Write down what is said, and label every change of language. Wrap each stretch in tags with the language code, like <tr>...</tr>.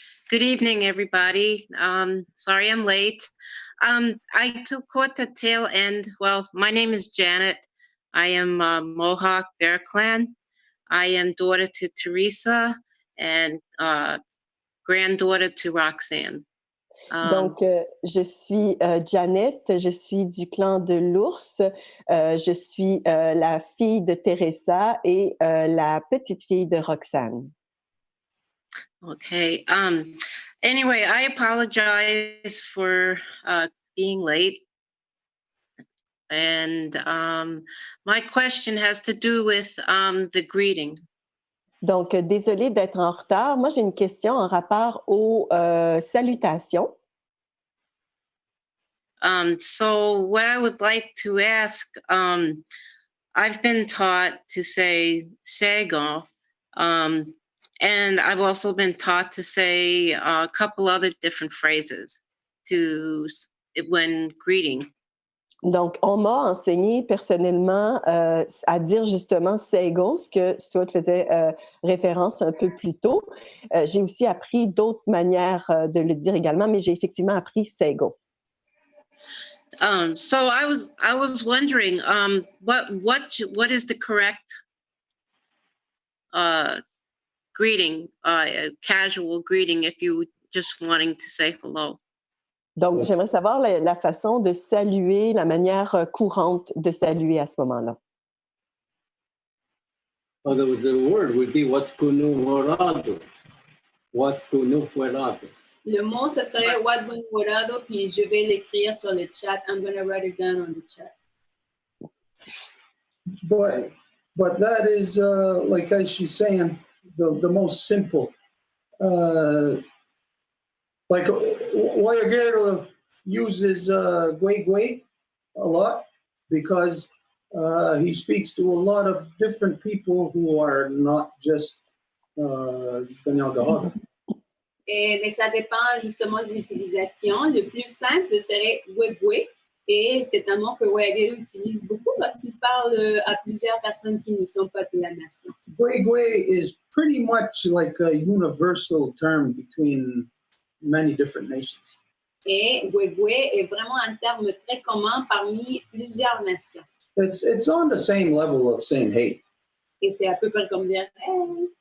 <en>Good evening, everybody. Sorry I'm late. I caught the tail end. Well, my name is Janet. I am Mohawk Bear Clan. I am daughter to Teresa and granddaughter to Roxanne.</en> <fr>Donc, je suis Janet, je suis du clan de l'ours, je suis la fille de Teresa et la petite fille de Roxane.</fr> <en>Okay. Anyway, I apologize for being late. And my question has to do with the greeting.</en> <fr>Donc, désolée d'être en retard. Moi, j'ai une question en rapport aux salutations.</fr> <en>So what I would like to ask, I've been taught to say Sego, and I've also been taught to say a couple other different phrases when greeting.</en> <fr>Donc, on m'a enseigné personnellement à dire justement Sego, ce que Stuart faisait référence un peu plus tôt. J'ai aussi appris d'autres manières de le dire également, mais j'ai effectivement appris Sego.</fr> <en>So I was wondering, what is the correct greeting, casual greeting, if you just wanting to say hello?</en> <fr>Donc, j'aimerais savoir la façon de saluer, la manière courante de saluer à ce moment-là.</fr> <en>Oh, the word would be what kunu morado. What kunu morado.</en> <fr>Le mot, ça serait What Bon Morado, puis je vais l'écrire sur le chat.</fr> <en>I'm going to write it down on the chat. but that is like as she's saying, the most simple. Like Guayagero uses Guay a lot because he speaks to a lot of different people who are not just Kahnawake.</en> <fr>Mais ça dépend justement de l'utilisation. Le plus simple serait Wegwe. Et c'est un mot que Guayagero utilise beaucoup parce qu'il parle à plusieurs personnes qui ne sont pas de la nation.</fr> <en>Guay is pretty much like a universal term between many different nations.</en> <fr>Et Wegwe est vraiment un terme très commun parmi plusieurs nations.</fr> <en>It's on the same level of saying hey.</en> <fr>Et c'est à peu près comme dire hey.</fr>